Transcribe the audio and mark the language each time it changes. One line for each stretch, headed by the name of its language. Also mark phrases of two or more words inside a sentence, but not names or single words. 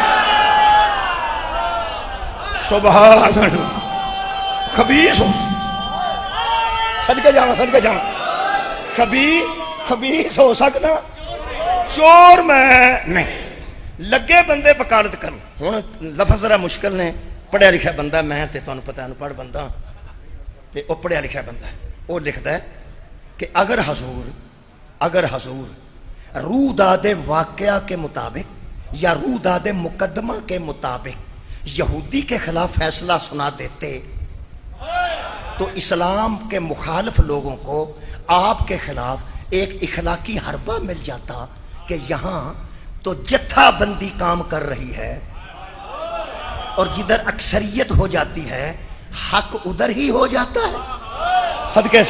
Punjabi: سبحان اللہ، خبیث ہو، صدقے جاواں خبیث ہو سکنا چور میں نہیں۔ لگے بندے وکالت کرن، ہن لفظ ذرا مشکل نے، پڑھیا لکھا بندہ میں تے تانوں پتہ ان پڑھ بندہ تے او پڑھیا لکھا بندہ ہے، او لکھدا ہے
Urdu: کہ اگر حضور روح داد واقعہ کے مطابق یا روح داد مقدمہ کے مطابق یہودی کے خلاف فیصلہ سنا دیتے تو اسلام کے مخالف لوگوں کو آپ کے خلاف ایک اخلاقی حربہ مل جاتا کہ یہاں تو جتھا بندی کام کر رہی ہے اور جدھر اکثریت ہو جاتی ہے حق ادھر ہی ہو جاتا ہے۔